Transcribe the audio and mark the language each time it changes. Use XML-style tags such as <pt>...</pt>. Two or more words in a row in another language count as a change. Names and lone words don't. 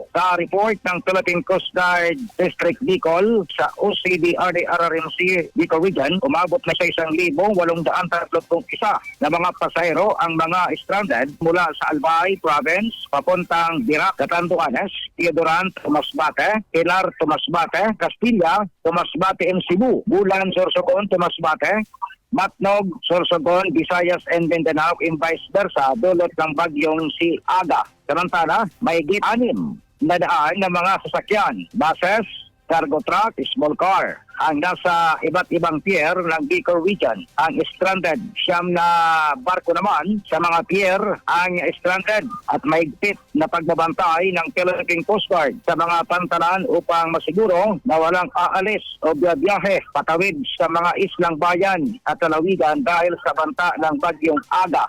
<tl>Sa report ng Philippine Coast Guard District Bicol sa OCDRD RRMC Bicol Region, umabot na sa 1,831 na mga pasahero ang mga stranded mula sa Albay Province papuntang Dirac, Catanduanes, Teodoran, Tomasbate, Pilar, Tomasbate, Castilla, Tomasbate and Cebu, Bulan, Sorsogon, Tomasbate, Matnog, Sorsogon, Visayas and Mindanao,</tl> <en>and vice versa,</en> <tl>dulot ng bagyong si Aga. Samantala, may git-6 na daan ng mga sasakyan, buses,</tl> <en>cargo truck, small car,</en> <tl>ang nasa iba't ibang pier ng Bicol Region. Ang stranded, 9 na barko naman sa mga pier ang stranded at mahigpit na pagbabantay ng Philippine Coast Guard sa mga pantalan upang masiguro na walang aalis o biyahe patawid sa mga islang bayan at lalawigan dahil sa banta ng bagyong Aga.</tl>